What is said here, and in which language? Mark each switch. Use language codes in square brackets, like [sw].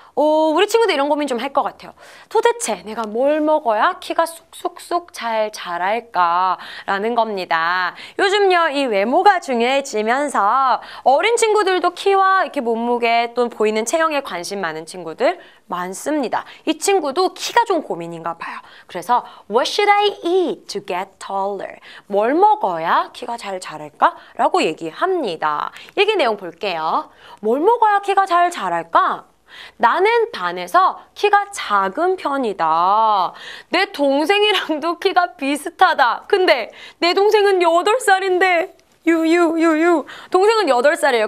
[ko] 우리 친구들 이런 고민 좀 할 것 같아요. 도대체 내가 뭘 먹어야 키가 쑥쑥쑥 잘 자랄까? 라는 겁니다. 요즘요, 이 외모가 중요해지면서 어린 친구들도 키와 이렇게 몸무게 또 보이는 체형에 관심 많은 친구들 많습니다. 이 친구도 키가 좀 고민인가 봐요. [en] 그래서 What should I eat to get taller? [ko] 뭘 먹어야 키가 잘 자랄까? 라고 얘기합니다. 얘기 내용 볼게요. 뭘 먹어야 키가 잘 자랄까? 나는 반에서 키가 작은 편이다. 내 동생이랑도 키가 비슷하다. 근데 내 동생은 8살인데 유유 동생은 8살이에요.